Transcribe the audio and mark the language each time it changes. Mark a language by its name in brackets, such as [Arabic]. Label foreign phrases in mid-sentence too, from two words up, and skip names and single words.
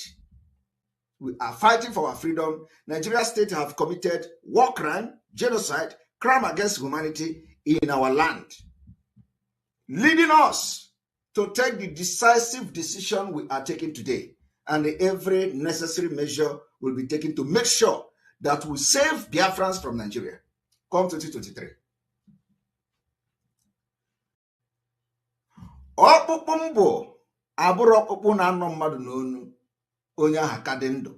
[English] We are fighting for our freedom. Nigeria state have committed war crime, genocide, crime against humanity in our land, leading us to take the decisive decision we are taking today. And every necessary measure will be taken to make sure that we save Biafrans from Nigeria come 2023. [Igbo] Ọkpụkpụ mbụ abụrụ ọkpụkpụ na-anọ mmadụ n'onu onye ahụ ka dị ndụ.